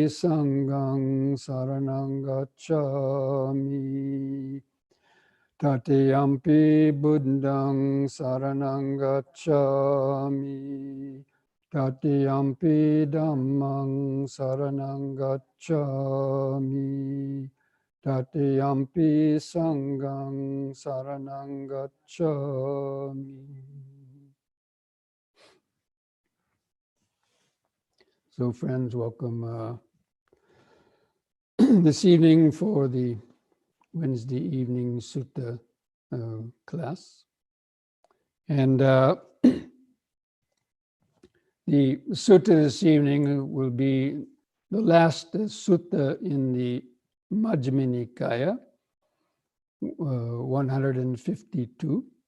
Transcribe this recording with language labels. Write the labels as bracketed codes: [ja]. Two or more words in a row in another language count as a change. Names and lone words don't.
[pi] Sanghang saranang gacchami, Tatiyampi Buddhang saranang gacchami, Tatiyampi Dhammang saranang gacchami, Tatiyampi Sanghang saranang gacchami. [en] So friends, welcome this evening for the Wednesday evening Sutta class. And the Sutta this evening will be the last Sutta in the Majjhima Nikaya, 152.